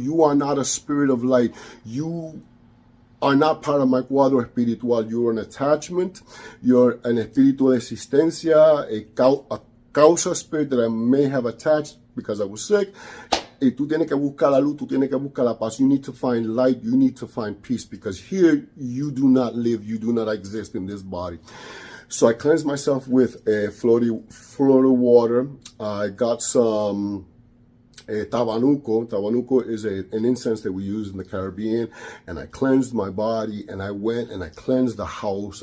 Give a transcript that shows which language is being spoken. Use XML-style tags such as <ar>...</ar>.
<en>You are not a spirit of light. You are not part of my cuadro espiritual. You're an attachment. You're an espíritu de existencia, a causa spirit that I may have attached because I was sick.</en> <es>Y tú tienes que buscar la luz, tú tienes que buscar la paz.</es> <en>You need to find light, you need to find peace, because here you do not live, you do not exist in this body. So I cleansed myself with Florida water. I got some tabanuco. Tabanuco is an incense that we use in the Caribbean, and I cleansed my body, and I went and I cleansed the house.</en>